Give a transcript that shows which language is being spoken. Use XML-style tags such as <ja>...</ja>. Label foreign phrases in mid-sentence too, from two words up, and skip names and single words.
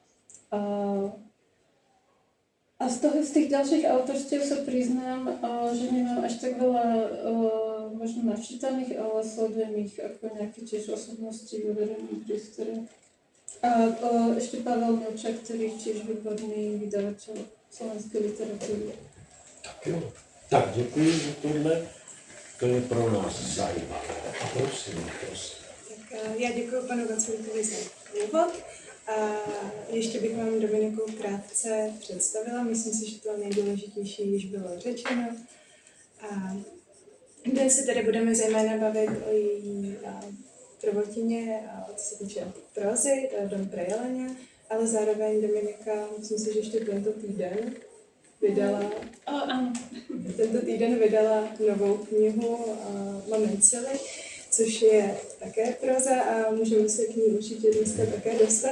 <sk>A z tých ďalších autorstiev sa priznám, že nemám až tak veľa možno načítaných, ale sledujem ich ako nejaké tiež osobnosti vo verejnom priestore. A ešte Pavel Milčák, ktorý je tiež výborný vydavateľ slovenskej literatúry.</sk> <cs>Tak jo. Tak děkuji za tohle. To je pro nás zajímavé. Prosím. Tak já děkuji panu Vaculíkovi za úvod a ještě bych vám Dominiku krátce představila. Myslím si, že to nejdůležitější již bylo řečeno. A dnes se tady budeme zejména bavit o její prvotině a co se týče prózy, Dom pre Jeleňa, ale zároveň Dominika, myslím si, že ještě tento týden vydala novou knihu Momencely, což je také proza a můžeme se k ní určitě dneska také dostat.</cs>